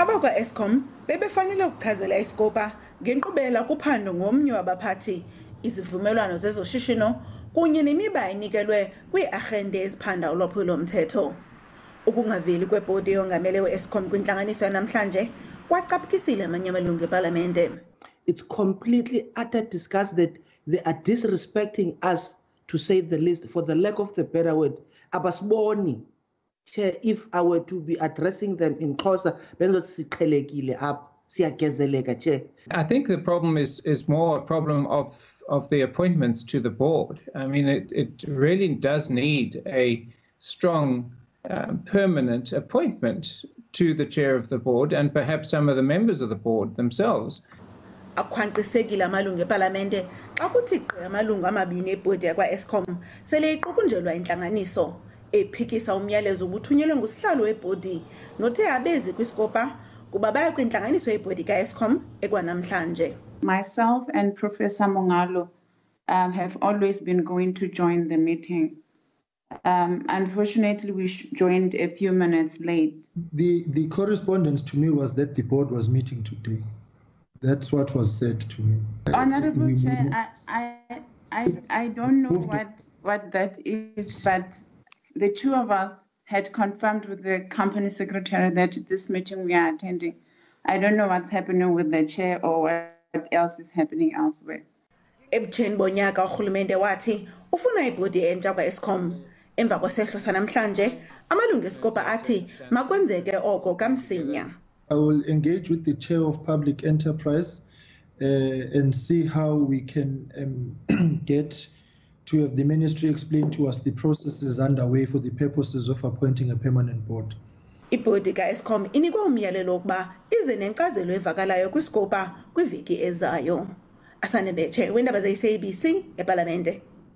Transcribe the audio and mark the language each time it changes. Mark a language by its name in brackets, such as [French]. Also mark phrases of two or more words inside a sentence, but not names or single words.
[Xhosa] Abakwa Eskom bebefanele ukuchazela iScopa ngenkqubela kuphando ngomnye wabaphathi izivumelwano zezoshishino kunye nemiba enikelwe kwiiarhente eziphanda ulwaphulo-mthetho. Ukungaveli kwebhodi yongamele weEskom kwintlanganiso yanamhlanje kwacaphukisile amanye amalungu ePhalamende. [English] It's completely utter disgust that they are disrespecting us, to say the least, for the lack of the better word. Abasiboni, Chair, if I were to be addressing them in Xhosa, I think the problem is more a problem of the appointments to the board. I mean, it really does need a strong permanent appointment to the chair of the board and perhaps some of the members of the board themselves. [Xhosa] Akhwanqisekile amalungu ePhalamende xa kuthi gqi amalungu amabini ebhodi yakwaEskom sele iqukunjelwa intlanganiso ephikisa umyalezo ubuthunyelwe nguSihlalo webhodi nothe abezi kwiScopa kuba baya kwintlanganiso yebhodi kaEskom ekwanamhlanje. [English] Myself and Professor Mongalo have always been going to join the meeting. Unfortunately, we joined a few minutes late. The correspondence to me was that the board was meeting today. That's what was said to me. Honorable Chair, I don't know what that is, but the two of us had confirmed with the company secretary that this meeting we are attending. I don't know what's happening with the chair or what else is happening elsewhere. [Xhosa] Ebutsheni bonyaka urhulumente wathi ufuna ibhodi entsha kwaEskom. Emva kwesehlo sanamhlanje amalungu eScopa athi makwenzeke oko kamsinya. [English] I will engage with the chair of public enterprise and see how we can get to have the ministry explain to us the processes underway for the purposes of appointing a permanent board. [Xhosa] Ibhodi kaEskom inikwa umyalelo ukuba ize nenkcazelo evakalayo kwiScopa kwiveki ezayo. Asanebetshe wendaba zeSABC ePhalamende.